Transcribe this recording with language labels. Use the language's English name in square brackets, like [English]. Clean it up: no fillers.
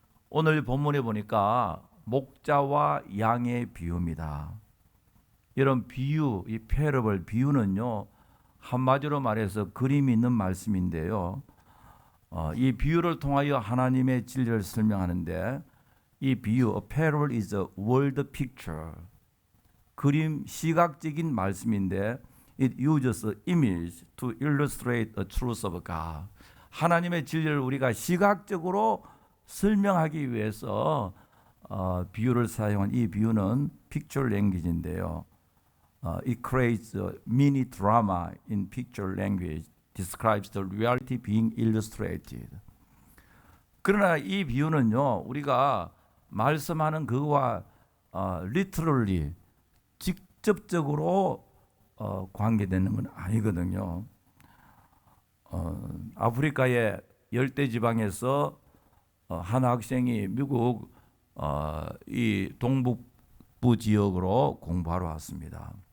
[Korean] 오늘 본문에 보니까 목자와 양의 비유입니다. 이런 비유, 이 패러블 비유는요 한마디로 말해서 그림이 있는 말씀인데요. 이 비유를 통하여 하나님의 진리를 설명하는데 이 비유, [English] a parable is a word picture. [Korean] 그림, 시각적인 말씀인데 [English] it uses an image to illustrate the truth of God. [Korean] 하나님의 진리를 우리가 시각적으로 설명하기 위해서 비유를 사용한 이 비유는 picture language인데요. [English] It creates a mini drama in picture language. Describes the reality being illustrated. [Korean] 그러나 이 비유는요, 우리가 말씀하는 그와 literally 직접적으로 관계되는 건 아니거든요. 아프리카의 열대 지방에서 한 학생이 미국 이 동북부 지역으로 공부하러 왔습니다.